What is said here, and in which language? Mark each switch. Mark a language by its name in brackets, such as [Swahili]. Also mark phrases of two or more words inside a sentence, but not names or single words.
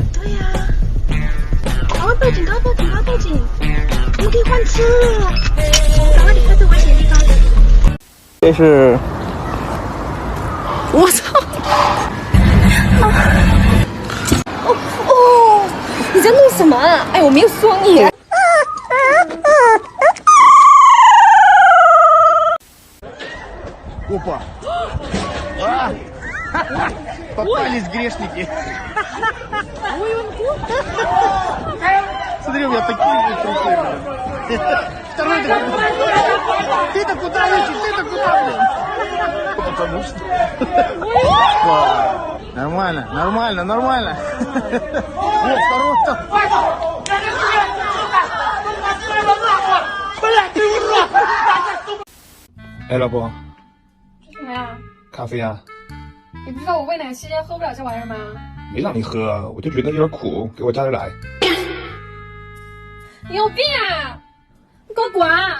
[Chinese] 对呀、赶快报警，赶快报警，赶快报警！我们可以换车了，赶快离开这危险地方。这是，我操！你在弄什么啊？哎，我没有说你。 [Russian] Опа! Попались грешники. Смотри, у меня такие трупы. Второй такой. Ты-то куда летишь? Ты-то куда, блин? Потому что... Нормально, нормально, нормально. Вот, второй. [Chinese] 哎，老婆，什么呀？咖啡啊？你不知道我喂奶期间喝不了这玩意儿吗？没让你喝，我就觉得有点苦，给我加点奶。你有病啊！你给我滚啊！